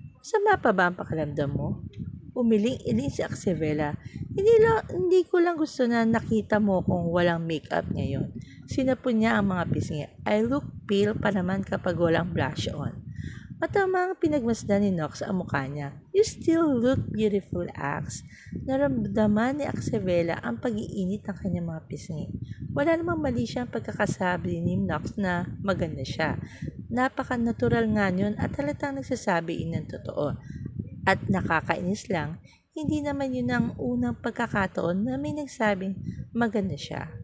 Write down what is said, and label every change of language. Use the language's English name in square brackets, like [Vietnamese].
[Filipino] Sama pa ba ang pakiramdam mo? Umiling-iling si Axevela. Hindi ko lang gusto na nakita mo kung walang makeup ngayon. Sinapon niya ang mga pisngi. [English] I look pale [Filipino] pa naman kapag walang blush on. Matamang pinagmasdan ni Knox ang mukha niya. [English] You still look beautiful, Ax. [Filipino] Naramdaman ni Axevela ang pag-iinit ng kanyang mga pisngi. Wala namang mali siyang pagkakasabi ni Knox na maganda siya. Napaka-natural nga yun at halatang nagsasabi ng totoo. At nakakainis lang, hindi naman yun ang unang pagkakataon na may nagsabing maganda siya.